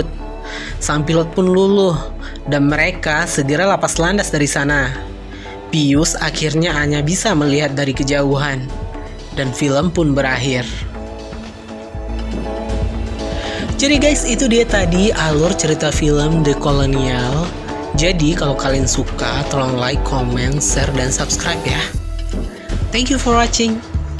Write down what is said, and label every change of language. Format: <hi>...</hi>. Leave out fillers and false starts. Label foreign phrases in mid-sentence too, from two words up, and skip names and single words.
<id>Sang pilot pun luluh dan mereka segera lepas landas dari sana. Pius akhirnya hanya bisa melihat dari kejauhan dan film pun berakhir. Jadi guys, itu dia tadi alur cerita film The Colonial. Jadi kalau kalian suka, tolong</id> <en>like, comment, share,</en> <id>dan subscribe ya.</id> <en>Thank you for watching.</en>